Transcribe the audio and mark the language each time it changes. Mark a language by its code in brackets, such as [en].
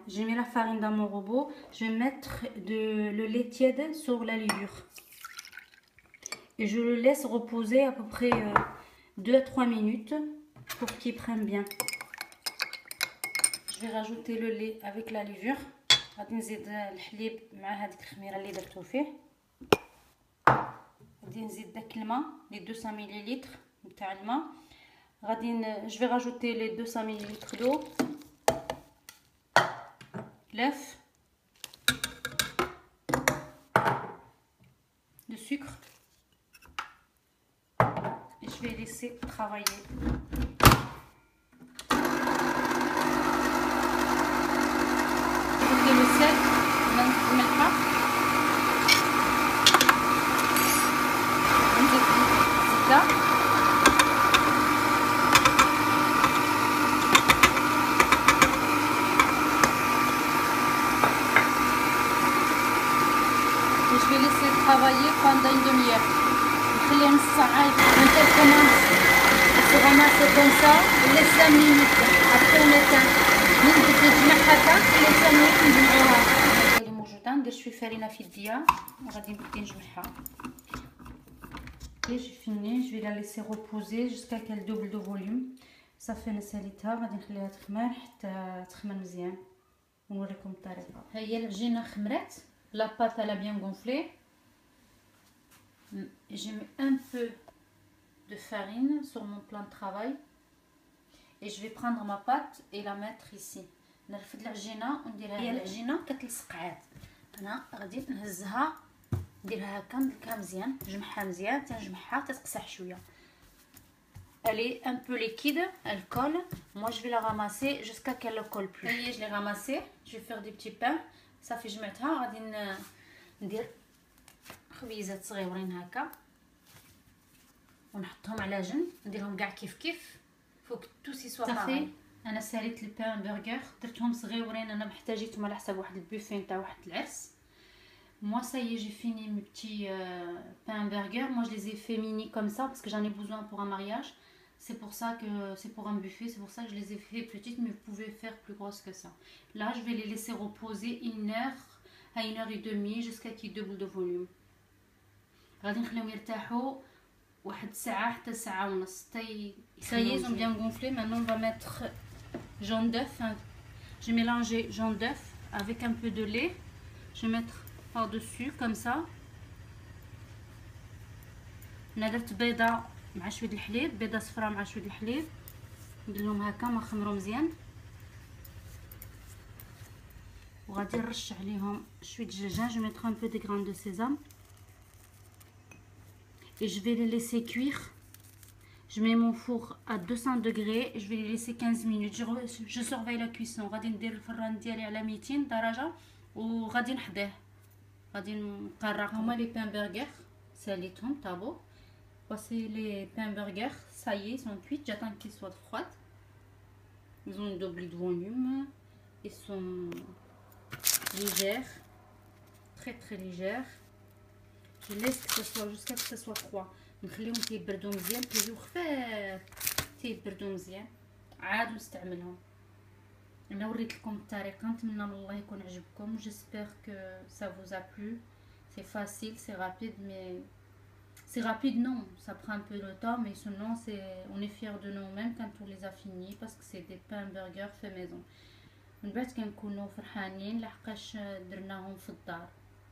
[fr] J'ai mis la farine dans mon robot. Je vais mettre le lait tiède sur la levure et je le laisse reposer à peu près 2 à 3 minutes pour qu'il prenne bien. Je vais rajouter le lait avec la levure. [ar] غادي نزيد الحليب مع هذيك الخميره اللي درتو فيه. غادي نزيد داك الماء لي 200 ملل نتاع الماء. [fr] je vais rajouter les 200 ml d'eau, l'œuf, le sucre et je vais laisser travailler. Le sel, [ar] الملحة، نزيد الزبدة، [fr] et je vais laisser travailler pendant une demi-heure. [ar] نخليه نص ساعة. [fr] quand elle commence à se ramasser comme ça, on laisse 5 minutes. après on éteint. [ar] نبدا نجمعها هكا نخلي 5 minutes نجمعوها. اللي موجوده ندير شويه فرينه في يديا وغادي نبدا نجمعها. [fr] et j'ai fini. Je vais la laisser reposer jusqu'à qu'elle double de volume. [ar] صافي انا ساليتها غادي نخليها تخمر حتى تخمر مزيان ونوريكم الطريقه. ها هي العجينه خمرات، [fr] la pâte elle a bien gonflé. J'ai mis un peu de farine sur mon plan de travail et je vais prendre ma pâte et la mettre ici. [ar] نرفد العجينه ونديرها. هي العجينه كتلصق عاد. انا غادي نهزها نديرها هكا ندلكها مزيان، نجمعها مزيان تنجمعها تتقسح شويه. [fr] Elle est un peu liquide, elle colle. Moi je vais la ramasser jusqu'à qu'elle ne colle plus. هي je l'ai ramassée. Je vais faire des petits pains. [ar] صافي جمعتها. غادي ندير خبيزات صغيورين هكا ونحطهم على جنب، نديرهم كاع كيف فوق توسي سوا. صافي انا ساليت البان برجر درتهم صغيورين. انا محتاجيتهم على حساب واحد البوفيه نتاع واحد العرس. [fr] Moi ça y est, j'ai fini mes petits pains burgers. Moi je les ai fait mini comme ça parce que j'en ai besoin pour un mariage. C'est pour ça que c'est pour un buffet, c'est pour ça que je les ai fait petites, mais vous pouvez faire plus grosses que ça. Là je vais les laisser reposer 1 heure à 1 heure et demie jusqu'à qu'ils doublent de volume. [ar] غادي نخليهم يرتاحوا واحد ساعه حتى ساعه ونص حتى [fr] ça y est, ils ont bien gonflé. Maintenant on va mettre jaune d'œuf. J'ai mélangé jaune d'œuf avec un peu de lait. Je vais mettre par dessus comme ça. [ar] انا درت بيضه مع شويه الحليب، بيضه صفراء مع شويه الحليب، نديرهم هكا ما خمروا مزيان. وغادي نرش عليهم شويه دجاج. [fr] Je vais mettre un peu de grains de sésame et je vais les laisser cuire. Je mets mon four à 200 degrés. Je vais les laisser 15 minutes. Je surveille la cuisson. [ar] غادي ندير الفران ديالي على 200 درجة وغادي نحضيه. غادي نقرق. هما لي بان برغر ساليتهم طابو. [fr] voici les pains burgers, ça y est, ils sont cuits, j'attends qu'ils soient froids. Ils ont une double de volume, ils sont légers, très très légers. Je laisse que ce soit jusqu'à ce que ce soit froid. [ar] نخليهم تيبردوا مزيان، كيجيو خفاف تيبردوا مزيان عاد نستعملهم. انا وريت لكم الطريقه، نتمنى من الله يكون عجبكم. [fr] j'espère que ça vous a plu. c'est facile, c'est rapide, mais c'est rapide non, ça prend un peu de temps, mais sinon on est fiers de nous-mêmes quand on les a finis parce que c'est des pains burgers fait maison. [ar] من بعد كنكونوا فرحانين لحقاش درناهم في الدار.